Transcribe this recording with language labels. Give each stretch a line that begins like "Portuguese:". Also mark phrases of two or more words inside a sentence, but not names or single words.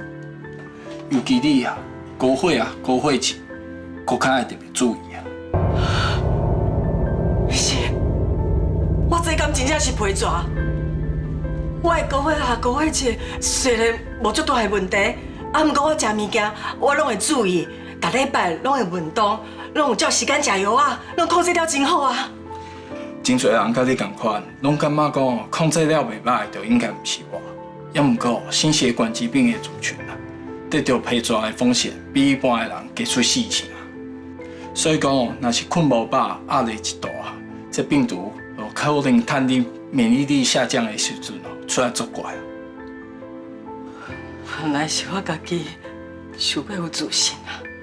Min Nan Chinese: 尤其你啊，高血压、高血脂，更加要特别注意啊。是，我这敢真正是皮蛇。我的高血压、高血脂虽然无足大的问题，啊，不过我食物件我拢会注意，逐礼拜拢会运动，拢有照时间食药啊，拢控制了真好啊。真侪人甲你同款，拢感觉讲控制了袂歹，就应该毋是我。也毋过心血管疾病的族群啊，得到皮蛇的风险比一般的人加出4成啊。所以讲，若是困无饱、压力一大，这病毒可能趁你免疫力下降的时阵出来作怪。原来是我家己想要有自信啊。